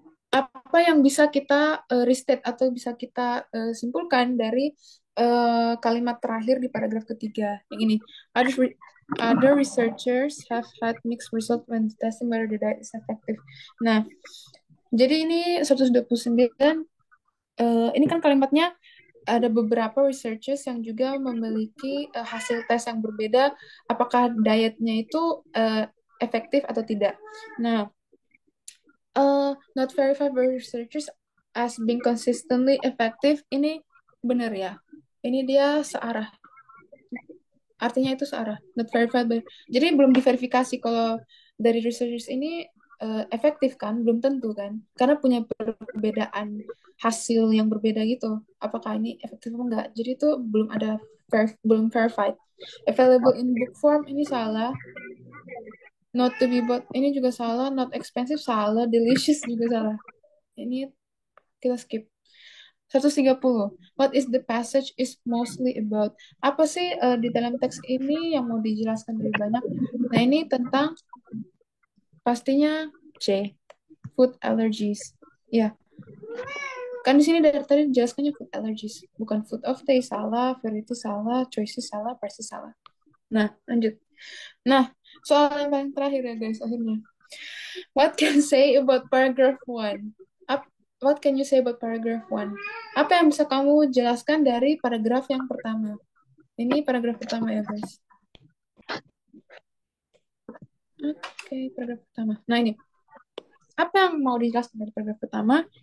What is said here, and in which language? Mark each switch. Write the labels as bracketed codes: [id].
[id] Apa yang bisa kita restate atau bisa kita simpulkan dari kalimat terakhir di paragraf ketiga yang ini? [en] Other researchers have had mixed results when testing whether the diet is effective. [id] Nah, jadi ini 129 ini kan kalimatnya ada beberapa researchers yang juga memiliki hasil tes yang berbeda, apakah dietnya itu efektif atau tidak. [en] Nah, not verified by researchers as being consistently effective, ini benar ya. [id] Ini dia searah. Artinya itu searah, not verified by. Jadi belum diverifikasi kalau dari researchers ini efektif kan, belum tentu kan, karena punya perbedaan hasil yang berbeda gitu. Apakah ini efektif atau enggak? Jadi itu belum ada belum verified. [en] Available in book form ini salah. Not to be bought ini juga salah. [id] Not expensive salah. Delicious juga salah. Ini kita skip. 130. [en] What is the passage is mostly about? [id] Apa sih di dalam teks ini yang mau dijelaskan lebih banyak? Nah, ini tentang pastinya C, food allergies. Ya, kan di sini dari tadi dijelaskannya food allergies, bukan food of taste salah, variety salah, choices salah, prices salah. Nah, lanjut. Nah, soal yang paling terakhir ya guys, akhirnya. [en] What can say about paragraph 1? What can you say about paragraph 1? [id] Apa yang bisa kamu jelaskan dari paragraf yang pertama? Ini paragraf pertama ya guys. Oke, paragraf pertama. Nah ini. Apa yang mau dijelaskan dari paragraf pertama?